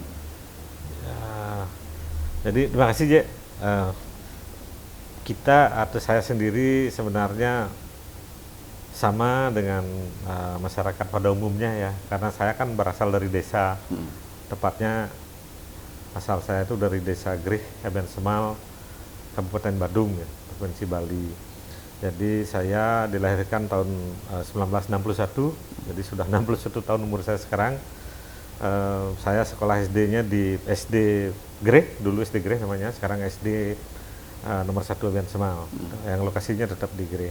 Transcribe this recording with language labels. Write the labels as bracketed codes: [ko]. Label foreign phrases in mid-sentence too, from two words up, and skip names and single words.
[id] Ya, jadi terima kasih Je. Kita atau saya sendiri sebenarnya sama dengan masyarakat pada umumnya ya, karena saya kan berasal dari desa, tepatnya asal saya itu dari desa Grih, Eben Semal, Kabupaten Badung ya, Provinsi Bali. Jadi saya dilahirkan tahun 1961, jadi sudah 61 tahun umur saya sekarang. Saya sekolah SD-nya di SD Grih, dulu SD Grih namanya, sekarang SD nomor 1 Eben Semal, yang lokasinya tetap di Grih.